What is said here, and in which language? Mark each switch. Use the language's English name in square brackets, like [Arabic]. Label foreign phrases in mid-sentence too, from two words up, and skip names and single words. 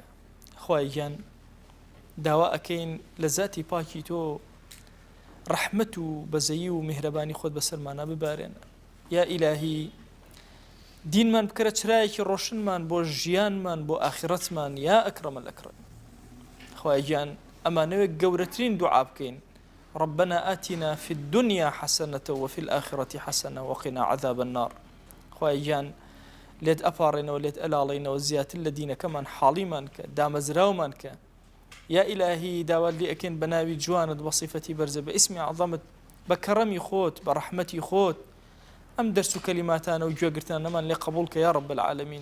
[Central Kurdish] خوای گیان داوا ئەکەین لە ذاتی پاکی تۆ ڕەحمەت و بەزەیی و میهرەبانی خۆت بەسەرمانە ببارێنە. یا ئیلاهی دینمان بکرە چرایەکی ڕۆشنمان بۆ ژیانمان بۆ ئاخرەتمان. [Arabic] یا ئەکرەمە الئەکرەم. [Central Kurdish] خوای گیان ئەمانەوێت گەورەترین دوعا بکەین: [Arabic] ربنا آتنا في الدنيا حسنة وفي الآخرة حسنة وقنا عذاب النار. [Central Kurdish] خوای گیان لێت ئەپاڕێنەوە، لێت ئەلاڵێنەوە، زیاتر لە دینەکەمان حاڵیمان کە، دامەزراومان کە. یا ئیلاهی داوا لێ ئەکەین بە ناوی جوانت، بە صیفەتی بەرزە، بە ئیسمی عەظەمت، بە کەڕەمی خۆت، بە ڕەحمەتی خۆت، ئەم دەرس و کەلیماتانە و گوێگرتانەمان لێ قبوڵ کە [Arabic] یا رب العالمین.